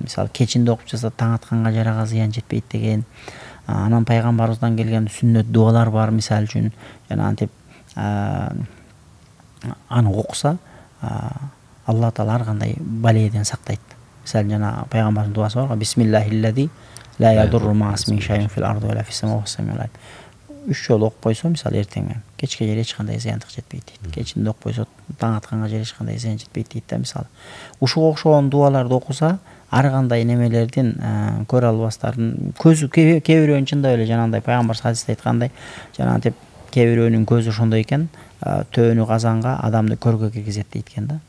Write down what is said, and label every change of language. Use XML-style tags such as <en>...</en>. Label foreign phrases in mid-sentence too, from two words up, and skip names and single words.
<ky>Мисалы кечинде окуп чыкса таң атканга жери ага зыян жетпейт деген. Анан пайгамбарыбыздан келген сүннөт дуалар бар, мисалы үчүн жанагынтип аны окуса Алла Таала ар кандай баледен сактайт. Мисалы жана пайгамбардын дуасы бар,</ky> <ar>بسم الله الذي لا يضر مع اسمه شيء في الأرض ولا في السماء.</ar> <ky>3 жолу окуп койсо, мисалы эртең менен кечке жери эч кандай зыяндык жетпейт дейт. Кечинде окуп койсо таң атканга жери эч кандай зыян жетпейт дейт да, мисалы. Ушуга окшогон дуаларды окуса, ар кандай немелердин көрө албастарын көзү кээ бирөөнүн чындап эле жанагындай пайгамбар хадисте айткандай жанагынтип кээ бирөөнүн көзү ошондой экен төөнү казанга адамды көргө киргизет дейт экен да.</ky>